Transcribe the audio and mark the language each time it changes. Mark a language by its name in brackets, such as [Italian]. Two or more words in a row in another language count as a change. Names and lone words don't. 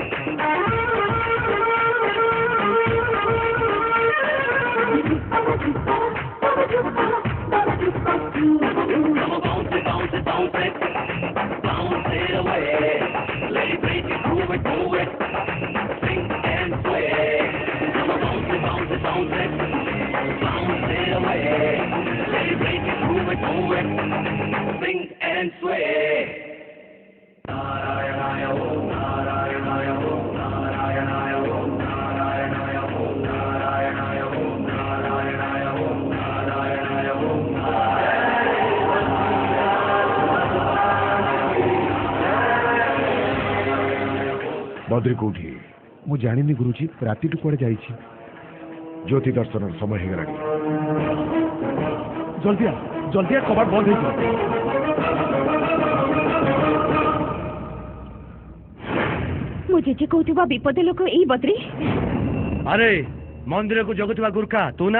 [English] Come on, bounce it, bounce it, bounce it, bounce it away. Let it break it, move it, sing and sway. Come on, bounce it, bounce it, bounce it, bounce it away. Let it break it, move it, sing and sway. [Sanskrit] नारायणाय, ॐ नारायणाय, ॐ नारायणाय, ॐ नारायणाय, ॐ नारायणाय, ॐ नारायणाय, ॐ नारायणाय, ॐ [Odia] बद्री कोठी ମୁଁ ଜାଣିନି ଗୁରୁଜୀ ରାତିଠୁ କୁଆଡ଼େ ଯାଇଛି ଜ୍ୟୋତି ଦର୍ଶନ ସମୟ ହେଇଗଲାଣି ଜଲ୍ଦି ଆ କବାଟ ବନ୍ଦ ହେଇଯିବ। ମୁଁ ଜେଜେ କହୁଥିବା ବିପଦ ଲୋକ ଏଇ ବଦ୍ରୀ। ଆରେ ମନ୍ଦିରକୁ ଜଗୁଥିବା ଗୁର୍ଖା ତୁ ନା?